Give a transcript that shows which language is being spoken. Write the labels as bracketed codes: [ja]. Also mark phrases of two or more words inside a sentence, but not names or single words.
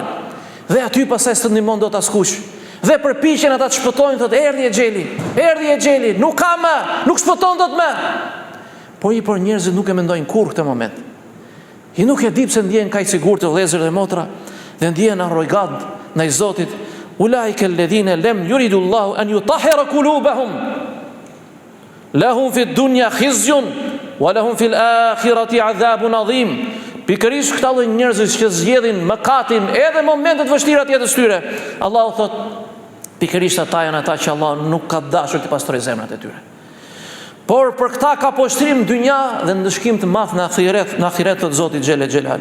[sq] Dhe aty pastaj s'të ndihmon dot askush. Dhe përpiqen ata të shpëtojnë, thotë erdhi e xheli, nuk ka më, nuk shpëton dot më. Por njerëzit nuk e mendojnë kurrë këtë moment. I nuk e di pse ndjehen kaq sigurt të vëllezër dhe motra, dhe ndjehen arrogant ndaj Zotit. [ar] أولئك الذين لم يرد الله أن يطهر قلوبهم. لهم في الدنيا خزي ولهم في الآخرة عذاب عظيم. [sq] Pikërisht këta lloj njerëzish që zgjedhin mëkatin edhe momentet vështira të jetës tyre, Allahu thot, pikërisht ata janë ata që Allah nuk ka dashur të pastrojë zemrat e tyre. Por për këta ka poshtrim dynja dhe ndëshkim të madh në ahiret të Zotit [ar] جل جلاله.